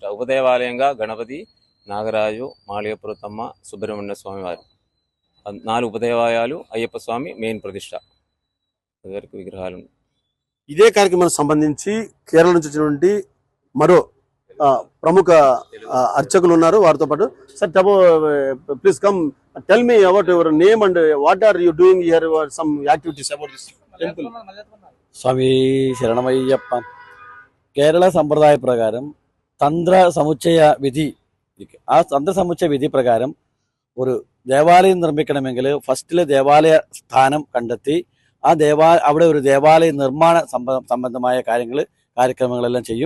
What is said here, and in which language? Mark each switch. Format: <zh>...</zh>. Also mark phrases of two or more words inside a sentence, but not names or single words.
<te>ఉపదేవాలయంగా గణపతి, నాగరాజు, మాళియపురతమ్మ, సుబ్రహ్మణ్య స్వామి వారు 4 ఉపదేవాలయాలు, అయ్యప్ప స్వామి మెయిన్ ప్రతిష్ట విగ్రహాలు. ఇదే కార్యక్రమానికి సంబంధించి కేరళ నుంచి వచ్చినటువంటి మరో ప్రముఖ అర్చకులు ఉన్నారు. వారితో పాటు</te> <en>sir please come tell me about your name and what are you doing here, some activities about this temple.</en> <te>స్వామి శరణమయ్యప్ప.</te> <ml>കേരള സമ്പ്രദായ പ്രകാരം തന്ത്ര സമുച്ചയ വിധി, ആ തന്ത്ര സമുച്ചയ വിധി പ്രകാരം ഒരു ദേവാലയം നിർമ്മിക്കണമെങ്കിൽ ഫസ്റ്റിലെ ദേവാലയ സ്ഥാനം കണ്ടെത്തി അവിടെ ഒരു ദേവാലയ നിർമ്മാണ സംബന്ധമായ കാര്യക്രമങ്ങളെല്ലാം ചെയ്യും.</ml>